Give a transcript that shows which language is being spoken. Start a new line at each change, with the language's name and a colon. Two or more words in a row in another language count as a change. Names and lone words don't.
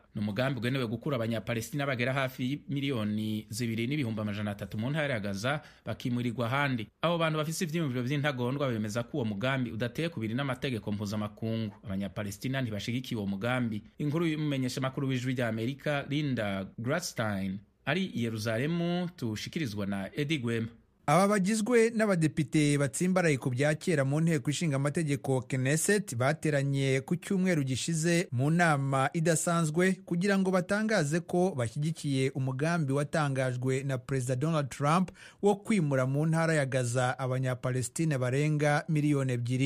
Rundi: N'umugambi ugenewe gukura abanyapalestina bagera hafi miliyoni 2.3 mu ntara ya Gaza bakimurirwa ahandi. Abo bantu bafise ivyimviro vy'intagondwa bemeza ko uwo mugambi udateye kubiri n'amategeko mpuzamakungu. Abanyapalestina ntibashigikiye uwo mugambi. Inkuru y'umumenyesha makuru w'ijwi rya Amerika Linda Gradstein ari i Yerusalemu tushikirizwa na Eddie Gwema.
Kinyarwanda: Aba bagizwe n'abadepite batsimbaraye ku bya kera mu nteko ishinga amategeko Knesset bateranye ku cyumweru gishize mu nama idasanzwe kugira ngo batangaze ko bashyigikiye umugambi watangajwe na Perezida Donald Trump wo kwimura mu ntara ya Gaza abanyapalestina barenga miliyoni 2.